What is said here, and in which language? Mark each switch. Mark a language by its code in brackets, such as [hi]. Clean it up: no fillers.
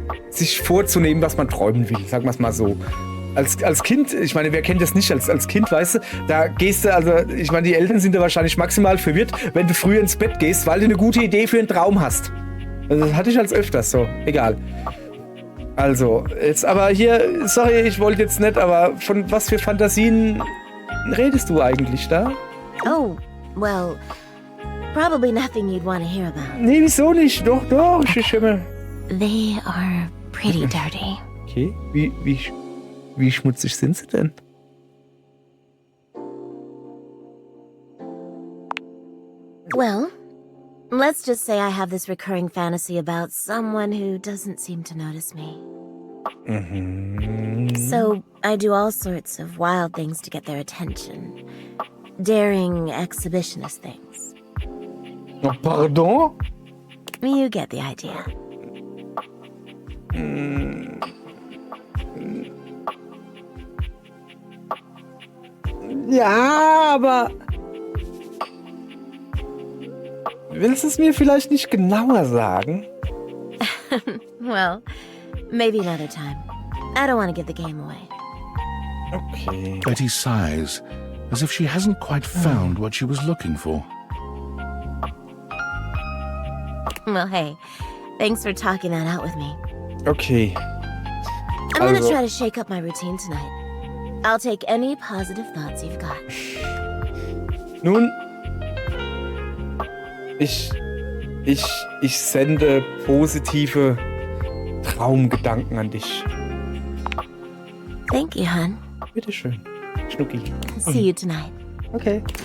[de] sich vorzunehmen, was man träumen will, sagen wir es mal so. Als Kind, ich meine, wer kennt das nicht, als Kind, weißt du, da gehst du, also, ich meine, die Eltern sind da wahrscheinlich maximal verwirrt, wenn du früh ins Bett gehst, weil du eine gute Idee für einen Traum hast. Also, das hatte ich als öfters so, egal. Also, jetzt aber hier, sorry, ich wollte jetzt nicht, aber von was für Fantasien redest du eigentlich da? [en] Oh, well, probably nothing you'd want to hear about. [de] Nee, wieso nicht? Doch, ich immer. [en] They are pretty dirty. [de] Okay, wie schmutzig sind sie denn? [en] Well, let's just say I have this recurring fantasy about someone who doesn't seem to notice me. So I do all sorts of wild things to get their attention. Daring exhibitionist things. Oh, pardon? You get the idea. [de] Ja, aber... Willst du es mir vielleicht nicht genauer sagen? [en] Well, maybe another time. I don't want to give the game away. Okay. Betty sighs, as if she hasn't quite found what she was looking for. Well, hey, thanks for talking that out with me. Okay. I'm gonna [de] Also- [en] try to shake up my routine tonight. I'll take any positive thoughts you've got. [de] Nun, ich sende positive Traumgedanken an dich. [en] Thank you, hon. [de] Bitteschön, Schnucki. [en] See you tonight. Okay.